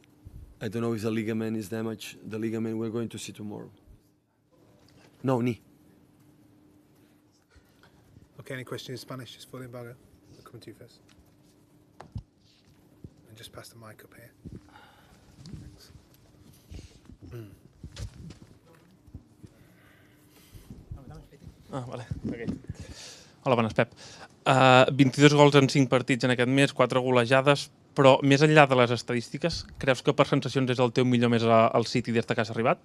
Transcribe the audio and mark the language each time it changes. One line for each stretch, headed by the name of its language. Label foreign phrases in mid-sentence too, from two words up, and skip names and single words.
English: I don't know if the ligament is damaged. The ligament we're going to see tomorrow. No, knee. Okay, any questions in Spanish? Just for the embargo. I'll come to you first. And just pass the mic up here. Thanks. Vale. Okay.
Catalan: Hola, bones, Pep. 22 gols en 5 partits en aquest mes, 4 golejades, però més enllà de les estadístiques, creus que per sensacions és el teu millor mes al City des que has arribat?